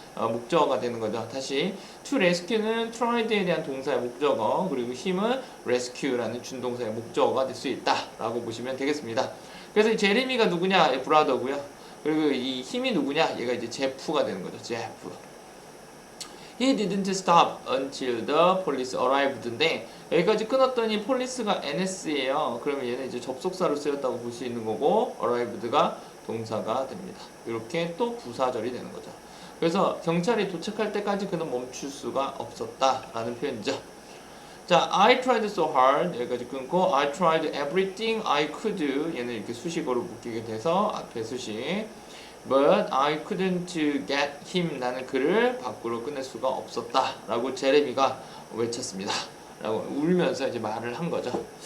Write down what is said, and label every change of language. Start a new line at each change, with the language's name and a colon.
Korean: 목적어가 되는 거죠. 다시 to rescue는 tried에 대한 동사의 목적어, 그리고 힘은 rescue라는 준동사의 목적어가 될 수 있다라고 보시면 되겠습니다. 그래서 이 제리미가 누구냐? 브라더고요. 그리고 이 힘이 누구냐? 얘가 이제 제프가 되는 거죠. 제프.
English: He didn't stop until the police arrived인데
Korean: 여기까지 끊었더니 폴리스가 NS예요. 그러면 얘는 이제 접속사로 쓰였다고 볼 수 있는 거고 arrived가 동사가 됩니다. 이렇게 또 부사절이 되는 거죠. 그래서 경찰이 도착할 때까지 그는 멈출 수가 없었다라는 표현이죠. 자,
English: I tried so hard
Korean: 여기까지 끊고
English: I tried everything I could
Korean: 얘는 이렇게 수식어로 묶이게 돼서 앞에 수식
English: But I couldn't get him
Korean: 나는 그를 밖으로 꺼낼 수가 없었다 라고 제레미가 외쳤습니다 라고 울면서 이제 말을 한 거죠.